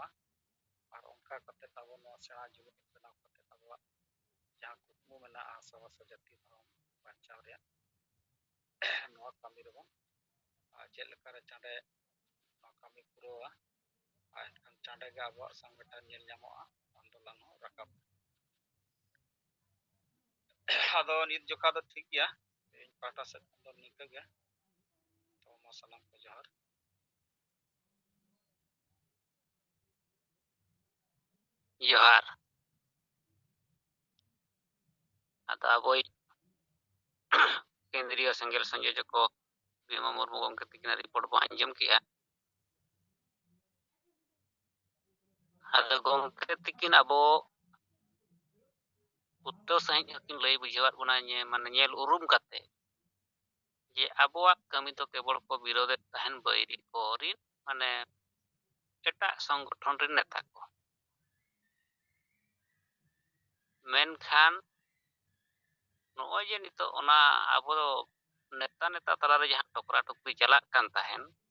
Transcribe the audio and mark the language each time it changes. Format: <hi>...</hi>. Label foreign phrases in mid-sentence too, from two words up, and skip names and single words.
<sat>ᱟᱨ ᱚᱱᱠᱟ ᱠᱟᱛᱮᱫ ᱟᱵᱚ ᱱᱚᱣᱟ ᱥᱮᱬᱟ ᱡᱩᱢᱤᱫ ᱵᱮᱱᱟᱣ ᱠᱟᱛᱮᱫ ᱟᱵᱚᱣᱟᱜ ᱡᱟᱦᱟᱸ ᱠᱩᱠᱢᱩ ᱢᱮᱱᱟᱜᱼᱟ ᱦᱟᱥᱟᱼᱵᱷᱟᱥᱟ ᱡᱟᱹᱛᱤ ᱫᱷᱚᱨᱚᱢ ᱵᱟᱧᱪᱟᱣ ᱨᱮᱭᱟᱜ, ᱱᱚᱣᱟ ᱠᱟᱹᱢᱤ ᱨᱮᱵᱚᱱ ᱪᱮᱫ ᱞᱮᱠᱟᱨᱮ ᱪᱟᱸᱰᱮ ᱱᱚᱣᱟ ᱠᱟᱹᱢᱤ ᱯᱩᱨᱟᱹᱣᱟ, ᱟᱨ ᱮᱱᱠᱷᱟᱱ ᱪᱟᱸᱰᱮ ᱜᱮ ᱟᱵᱚᱣᱟᱜ ᱥᱚᱝᱜᱚᱴᱷᱚᱱ ᱧᱮᱞ ᱧᱟᱢᱚᱜᱼᱟ, ᱟᱱᱫᱳᱞᱚᱱ ᱦᱚᱸ ᱨᱟᱠᱟᱵ᱾ ᱟᱫᱚ ᱱᱤᱛ ᱡᱚᱠᱷᱟ ᱫᱚ ᱴᱷᱤᱠ ᱜᱮᱭᱟ, ᱤᱧ ᱯᱟᱦᱴᱟ ᱥᱮᱫ ᱠᱷᱚᱱ ᱫᱚ ᱱᱤᱝᱠᱟᱹ ᱜᱮ᱾ ᱛᱚ ᱢᱟ ᱥᱟᱱᱟᱢ ᱠᱚ ᱡᱚᱦᱟᱨ᱾ ᱡᱚᱦᱟᱨ᱾ ᱟᱫᱚ ᱟᱵᱚᱭᱤᱡ केंद्रीय सेंगेल संयोजक को भीमा मुर्मू गomke तकिनाग रिपोर्ट बो आंजम किया। ᱟᱫᱚ ᱜᱚᱢᱠᱮ ᱛᱤᱠᱤᱱ ᱟᱵᱚ ᱩᱛᱛᱚᱨ ᱥᱟᱺᱦᱤᱡ ᱦᱚᱸᱠᱤᱱ ᱞᱟᱹᱭ ᱵᱩᱡᱷᱟᱹᱣᱟᱫ ᱵᱚᱱᱟ ᱢᱟᱱᱮ ᱧᱮᱞ ᱩᱨᱩᱢ ᱠᱟᱛᱮ ᱡᱮ ᱟᱵᱚᱣᱟᱜ ᱠᱟᱹᱢᱤ ᱫᱚ ᱠᱮᱵᱚᱞ ᱠᱚ ᱵᱤᱨᱳধᱮᱫ ᱛᱟᱦᱮᱱ ᱵᱟᱹᱭᱨᱤ ᱠᱚ ᱨᱤᱱ ᱢᱟᱱᱮ ᱮᱴᱟᱜ ᱥᱚᱝᱜᱚᱴᱷᱚᱱ ᱨᱮᱱ ᱱᱮᱛᱟ ᱠᱚ, ᱢᱮᱱᱠᱷᱟᱱ ᱱᱚᱜᱼᱚᱭ ᱡᱮ ᱱᱤᱛᱚᱜ ᱚᱱᱟ ᱟᱵᱚ ᱱᱮᱛᱟ ᱛᱟᱞᱟᱨᱮ ᱡᱟᱦᱟᱸ ᱴᱚᱠᱨᱟ ᱴᱚᱠᱨᱤ ᱪᱟᱞᱟᱜ ᱠᱟᱱ ᱛᱟᱦᱮᱱ,</sat>